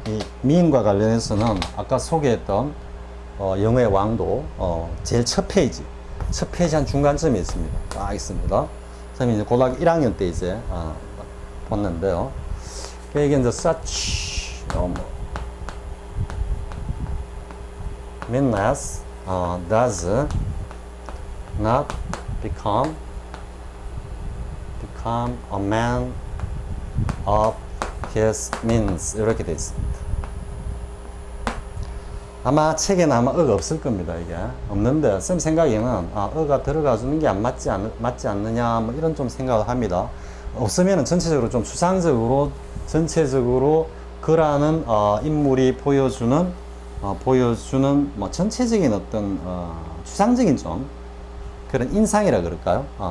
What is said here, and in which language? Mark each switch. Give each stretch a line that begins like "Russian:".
Korean: 이 mean과 관련해서는 아까 소개했던 영어의 왕도 제일 첫 페이지 한 중간점이 있습니다. 딱 있습니다. 쌤이 이제 고등학교 1학년 때 이제 봤는데요. 이게 이제
English: such meanness does not become a man of his means
Korean: 이렇게 되어 있습니다. 아마 책에는 아마 어가 없을 겁니다. 이게 없는데 쌤 생각에는 어가 들어가 주는 게 안 맞지 않느냐 뭐 이런 좀 생각을 합니다. 없으면은 전체적으로 좀 추상적으로 전체적으로 그라는 인물이 보여주는 뭐 전체적인 어떤 추상적인 좀 그런 인상이라 그럴까요?